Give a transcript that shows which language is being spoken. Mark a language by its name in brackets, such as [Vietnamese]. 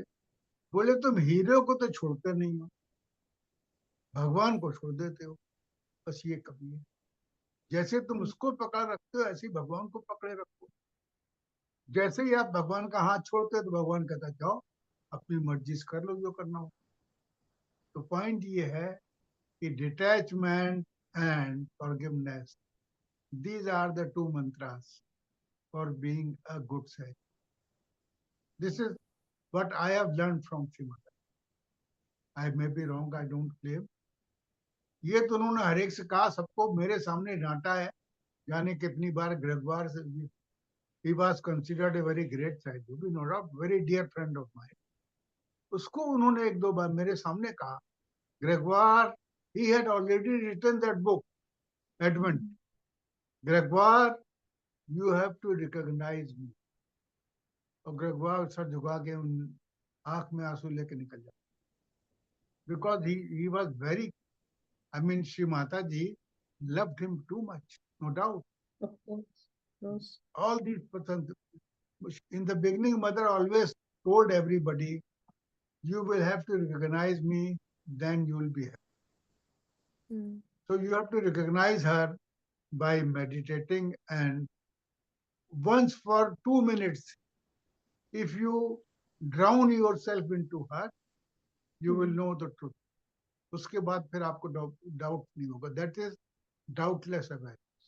[Hindi] बोले तुम हीरो को तो छोड़ते नहीं हो, भगवान को छोड़ देते हो. बस ये कमी है. जैसे तुम उसको पकड़ रखते हो ऐसे ही भगवान को पकड़े रखो. जैसे ही आप भगवान का हाथ छोड़ते हो तो भगवान कहता जाओ अपनी मर्जी से कर लो जो करना हो. तो पॉइंट ये है कि detachment and forgiveness, [English] these are the two mantras for being a good Sikh. This is what I have learned from Srimata. I may be wrong, I don't claim, [Hindi] ये तो उन्होंने हर एक से कहा, सबको मेरे सामने डांटा है, जाने कितनी बार ग्रेगवार से। [English] he was considered a very great scientist, you know, a very dear friend of mine. [Hindi] उसको उन्होंने एक दो बार मेरे सामने कहा, ग्रेगवार, [English] he had already written that book, [Hindi] Edmund. [English] Gregoire, you have to recognize me. [Hindi] और ग्रेगवार सर झुका के उन आंख में आंसू लेके निकल जाता, [English] because he was very, I mean, Shri Mataji loved him too much, no doubt. Of course. All these persons, in the beginning, mother always told everybody, you will have to recognize me, then you will be happy. So you have to recognize her by meditating, and once for 2 minutes, if you drown yourself into her, you will know the truth. [Hindi] उसके बाद फिर आपको doubt नहीं होगा. [English] That is doubtless awareness.